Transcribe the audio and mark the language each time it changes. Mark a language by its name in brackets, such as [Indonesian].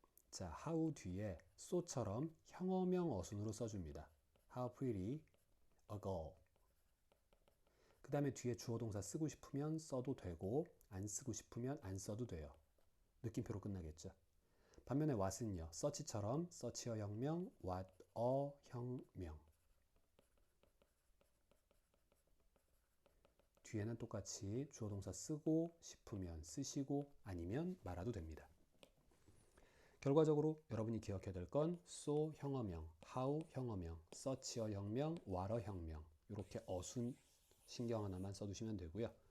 [Korean] 자, how 뒤에 so처럼 형어명 어순으로 써줍니다. [English] How pretty a girl. [Korean] 그 다음에 뒤에 주어 동사 쓰고 싶으면 써도 되고 안 쓰고 싶으면 안 써도 돼요. 느낌표로 끝나겠죠. 반면에 what은요. such처럼 such a 혁명, what a 혁명. 뒤에는 똑같이 주어 동사 쓰고 싶으면 쓰시고 아니면 말아도 됩니다. 결과적으로 여러분이 기억해야 될 건 so 형어명, how 형어명, such a 혁명, what a 혁명 이렇게 어순 신경 하나만 써두시면 되고요.